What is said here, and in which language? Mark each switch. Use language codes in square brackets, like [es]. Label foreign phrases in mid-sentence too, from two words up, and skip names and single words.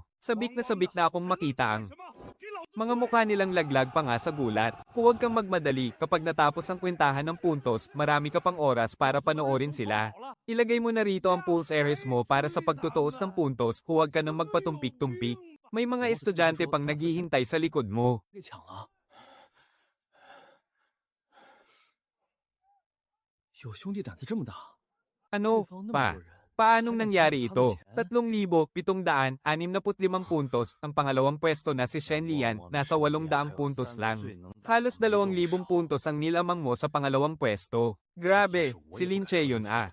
[tl] Sabik na akong makita ang mga mukha nilang laglag pa nga sa gulat. Huwag kang magmadali, kapag natapos ang kwentahan ng puntos, marami ka pang oras para panoorin sila. Ilagay mo na rito ang [en] pulse areas [tl] mo para sa pagtutuos ng puntos, huwag ka nang magpatumpik-tumpik. May mga estudyante pang naghihintay sa likod mo. [zh] 被抢了！有兄弟胆子这么大？ [tl] Ano, pa? Paanong nangyari ito? 3,765 puntos, ang pangalawang pwesto na si Shen Lian, nasa 800 puntos lang. Halos 2,000 puntos ang nilamang mo sa pangalawang pwesto. Grabe, si Lin Che yun ah.